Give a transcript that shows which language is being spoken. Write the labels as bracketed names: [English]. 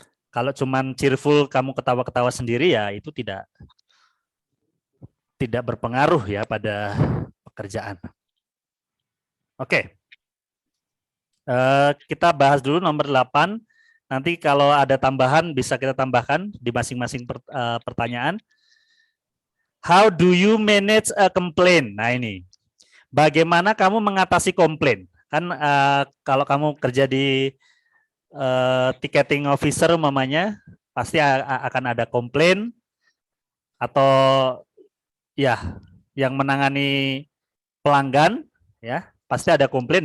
[Indonesian] Kalau cuman cheerful, kamu ketawa-ketawa sendiri ya itu tidak berpengaruh ya pada pekerjaan. Oke. Kita bahas dulu nomor 8. Nanti kalau ada tambahan bisa kita tambahkan di masing-masing pertanyaan. [English] How do you manage a complaint? [Indonesian] Nah ini. Bagaimana kamu mengatasi komplain? Kan kalau kamu kerja di ticketing officer umpamanya, pasti akan ada komplain atau ya yang menangani pelanggan ya, pasti ada komplain.